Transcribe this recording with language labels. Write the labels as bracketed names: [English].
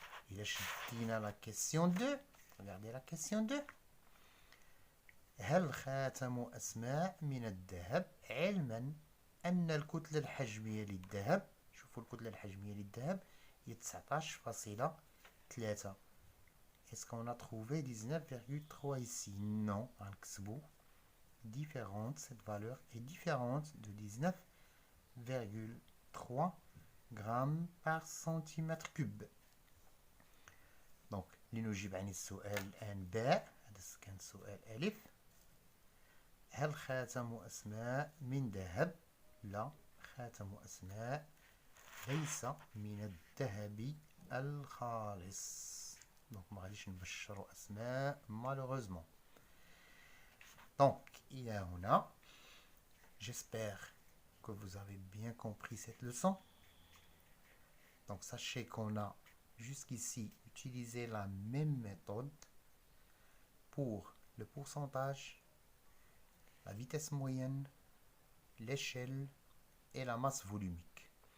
[Arabic] إلا شدينا [French] la question 2, regardez la question 2. [Arabic] هل خاتم أسماء من الذهب علما أن الكتلة الحجمية للذهب شوفوا الكتلة الحجمية للذهب هي 19,3. [French] Est-ce qu'on a trouvé 19,3 ici? Non, [Arabic] غنكتبو [French] différente, cette valeur est différente de 19,3 grammes par centimètre cube. [Arabic] Donc لنجيب عن السؤال الآن باء. هذا كان سؤال ألف. هل خاتم أسماء من ذهب؟ لا، خاتم أسماء ليس من الذهب الخالص. Donc ما غاديش نبشروا أسماء malheureusement. [French] Donc il y a هنا. J'espère que vous avez bien compris cette leçon. Donc sachez qu'on a jusqu'ici utilisé la même méthode pour le pourcentage, la vitesse moyenne, l'échelle et la masse volumique.